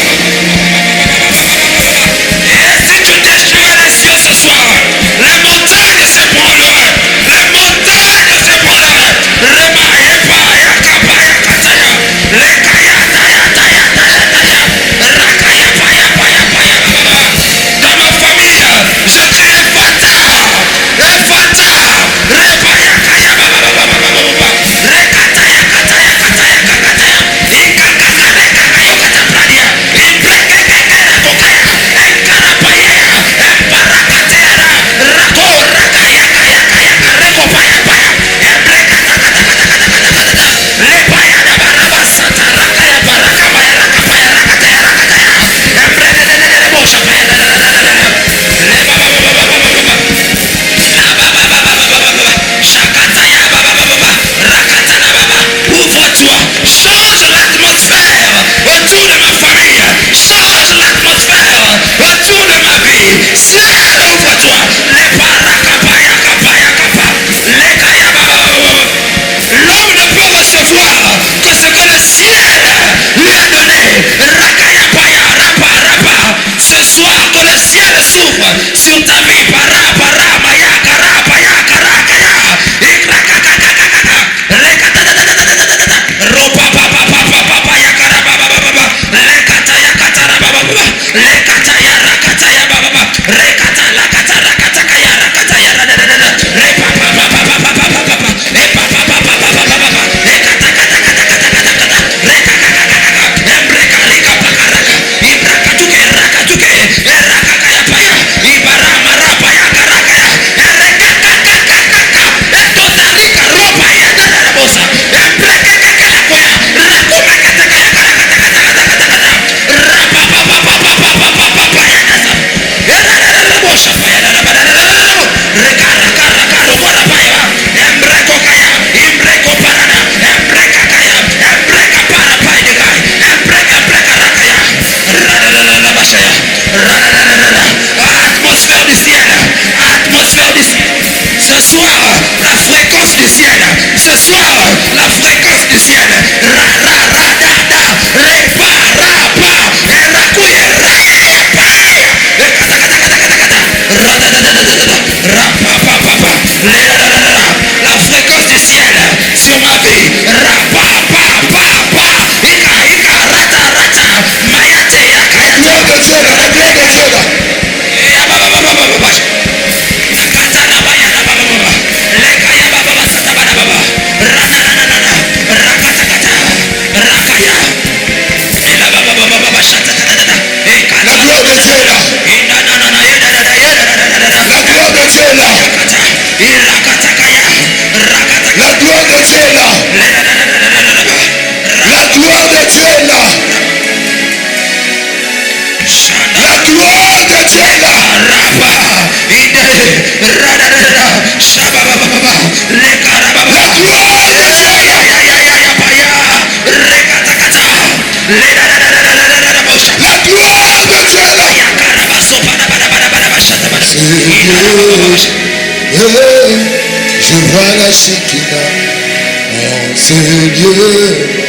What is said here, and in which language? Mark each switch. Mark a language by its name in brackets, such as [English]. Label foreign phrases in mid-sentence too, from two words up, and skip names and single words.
[French] Et si tu déchirais les cieux ce soir, les montagnes se prendront. Les montagnes se prendront. Rema, Epa, Yakapa, Yakataya. Lekaya, Taya, Taya, Taya, Taya. Rakaya, Paya, Paya, Paya, Baba. Dans ma famille, je dis Ephata. Ephata. Repaya, Kaya, Baba, Baba, Baba, Baba. Rekataya, Kataya, Kataya, Kataya. Ikakaka, Rekakaya, Katapradia. Ibrekekekere, Tokaya. Enkarapaya. Emparakatera. Rako, Rakaya, Kaya, Kaya, Kareko, Paya, Paya. Ebrekatakatakatakatakatakatakata. Lepaya, Dabarabasata, Rakaya, Parakapaya, Rakapaya, Rakataya, Rakataya. Ebrededededebosha, Paya, dadadadadada. Lebababababababa. Ouvre-toi, change l'atmosphère autour de ma famille, change l'atmosphère autour de ma vie. Ciel, ouvre-toi. Les parakapaya, kapaya, kapa, les kayaba. L'homme ne peut recevoir que ce que le ciel lui a donné. Rakaya, paya, rapa, rapa. Ce soir, que le ciel s'ouvre sur ta vie. Para, para, maya, kara, paya, kara, kaya. Ikrakakakakaka. Rekatatatatatatatata. Ropa, papa, papa, papa, ya, kara, baba, baba, baba. Lekata, ya, katara, baba, baba. Lekata, ya, rakata, ya, baba, baba. Rekata, lakata, rakata, kaya, rakata, ya, radadadada. Repa, papa, papa, papa, papa, papa. Epa, papa, papa, papa, papa. Ekata, kata, kata, kata, kata, kata. Rekakakakaka. Embreka, rika, pakaraka. Ibrakatuke, rakatuke. Erakakaya, paya. Ibarama, rapa, ya, karakaya. Erekakakakaka. Etotalika, ropa, ya, dadadabosa. Embrekekekelakoya. Rakumeketekaya, karakatakatakatakatakata. Rapapapapapapapapapa, ya, dasa. Eradadadabosa, paya, dadabadadadadabo. Rekarakarakalokorapaya. Embrekokaya. Imbreko parada. Embrekakaya. Embrekaparapaidikai. Embrekarakaya. Radadadadabashaya. Radadadadada. Atmosphère du ciel. Atmosphère du ciel. Ce soir, la fréquence du ciel. Ce soir, la fréquence du ciel. Ra, ra, ra, da, da. Repa, ra, pa. Erakuye, ra, pa. Ekatakatakatakatakata. Radadadadadada. Ra, pa, pa, pa, pa. Ledadadadada. La fréquence du ciel sur ma vie. Ra, pa, pa, pa, pa. Ika, ika, rata, rata. Mayate, La yakayata. gloire de Dieu là. La gloire de Dieu là. Ya, ba, ba, ba, ba, ba, ba, ba. Katana, baya, da, ba, ba, ba, ba. Lekaya, ba, ba, ba, sata, ba, da, ba, ba. Rakananana. Rakatakata. Rakaya. Ela, ba, ba, ba, ba, ba, ba, shata, ta, ta, ta, ta. Ekana, La gloire de Dieu là. inanana, yedadada, yedadadadada. La gloire de Dieu là. Yakata. Irakatakaya. Rakataka. La gloire de Dieu là. Ledadadadadadada. La gloire de Dieu là. Shanda. La gloire de Dieu là. Rapa. Ide. Radadadada. Shababababa. Lekarababa. La gloire de Dieu là. La gloire de Dieu là. Je vois la Shekinah en ce lieu.